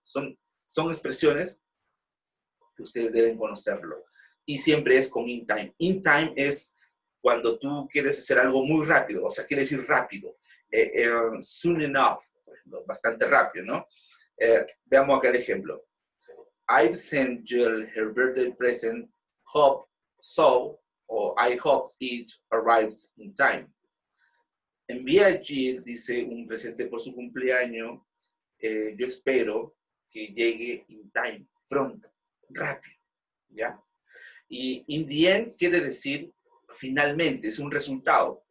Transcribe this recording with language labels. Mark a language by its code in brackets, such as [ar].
[es] Son expresiones que ustedes deben conocerlo. Y siempre es con in time. In time es cuando tú quieres hacer algo muy rápido, o sea, quiere decir rápido. [en] Soon enough, [es] por ejemplo, bastante rápido, ¿no? Veamos acá el ejemplo. [en] I've sent Jill her birthday present, o I hope it arrives in time. [es] Envía a Jill, dice, un presente por su cumpleaños. Yo espero que llegue in time, pronto, rápido, ¿ya? Y in the end quiere decir finalmente, es un resultado.